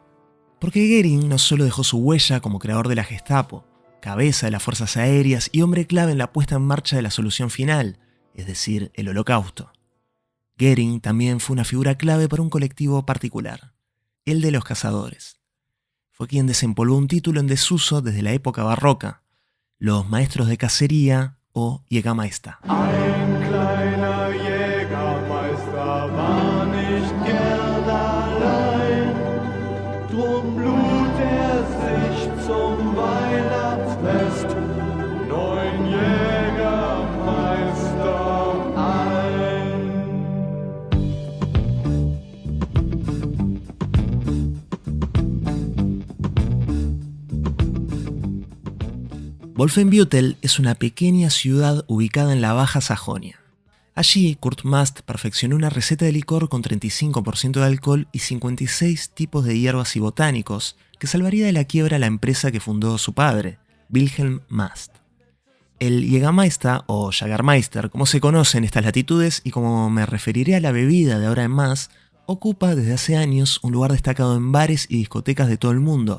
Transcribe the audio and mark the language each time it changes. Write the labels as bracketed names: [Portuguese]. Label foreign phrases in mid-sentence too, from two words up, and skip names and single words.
[Spanish] Porque Göring no solo dejó su huella como creador de la Gestapo, cabeza de las fuerzas aéreas y hombre clave en la puesta en marcha de la solución final, es decir, el Holocausto. Göring también fue una figura clave para un colectivo particular, el de los cazadores. Fue quien desempolvó un título en desuso desde la época barroca, los maestros de cacería o Jägermeister. [German] Ein kleiner Jägermeister war nicht gern allein, drum lud sich zum Weihnachtsfest 9 Jägermeister ein. [Spanish] Wolfenbüttel es una pequeña ciudad ubicada en la Baja Sajonia. Allí, Kurt Mast perfeccionó una receta de licor con 35% de alcohol y 56 tipos de hierbas y botánicos que salvaría de la quiebra a la empresa que fundó su padre, Wilhelm Mast. El Jägermeister o Jagermeister, como se conoce en estas latitudes y como me referiré a la bebida de ahora en más, ocupa desde hace años un lugar destacado en bares y discotecas de todo el mundo.